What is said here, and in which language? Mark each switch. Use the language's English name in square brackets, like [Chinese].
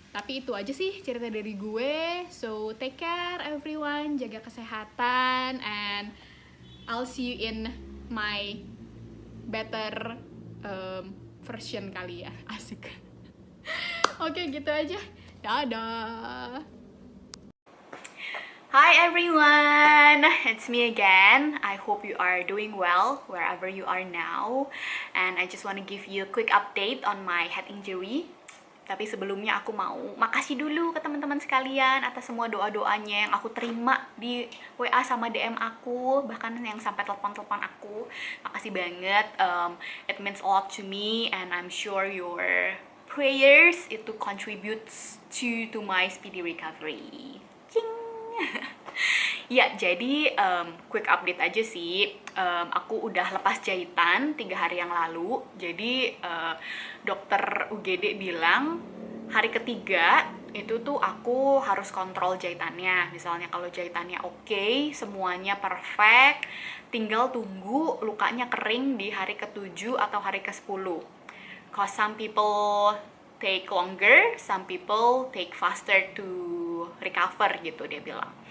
[Indonesian] Tapi itu aja sih cerita dari gue. [English] So take care everyone, [Indonesian] jaga kesehatan, [English] and I'll see you in my better version kali ya. [Indonesian] Asik. Oke, gitu aja. Dadah. [English] Hi everyone, it's me again. I hope you are doing well wherever you are now. And I just want to give you a quick update on my head injury. [Indonesian] Tapi sebelumnya aku mau makasih dulu ke teman-teman sekalian atas semua doa-doanya yang aku terima di WA sama DM aku, bahkan yang sampai telepon-telepon aku. Makasih banget. [English] It means a lot to me, and I'm sure your prayers itu contributes to my speedy recovery. [Indonesian] Cing. Ya, jadi quick update aja sih. Aku udah lepas jahitan 3 hari yang lalu. Jadi dokter UGD bilang hari ketiga itu tuh aku harus kontrol jahitannya. Misalnya kalau jahitannya oke, semuanya perfect, tinggal tunggu lukanya kering di hari ke-7 atau hari ke-10. [English] Cause some people take longer, some people take faster to recover [Indonesian] gitu dia bilang.